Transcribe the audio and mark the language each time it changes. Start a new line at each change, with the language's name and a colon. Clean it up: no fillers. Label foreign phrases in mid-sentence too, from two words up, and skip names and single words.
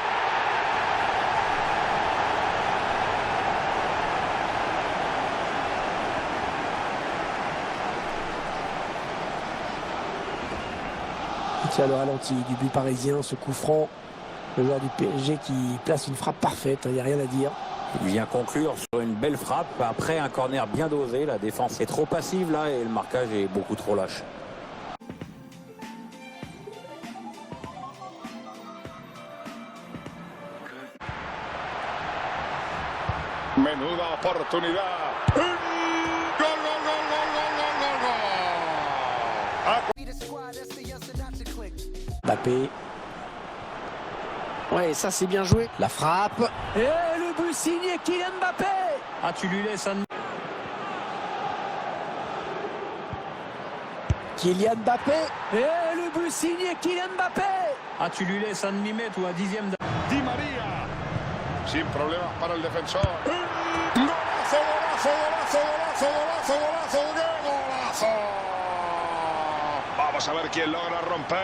French: Il tient le ralenti du but parisien, ce coup franc. Le joueur du PSG qui place une frappe parfaite, il n'y a rien à dire. Il vient conclure sur une belle frappe. Après un corner bien dosé, la défense est trop passive là et le marquage est beaucoup trop lâche.
Spanish: Menuda oportunidad. Gol, gol, gol, gol, gol, gol, gol, gol.
French: Mbappé. Ouais, ça c'est bien joué. La frappe. Et le but signé Kylian Mbappé. Ah, tu lui laisses un... Kylian Mbappé. Et le but signé Kylian Mbappé. Ah, tu lui laisses un demi-mètre ou un dixième d'avance.
Spanish: Di María. Sin problemas para el defensor. Golazo, golazo, golazo, golazo, golazo, golazo, ¡qué golazo! Vamos a ver quién logra romper.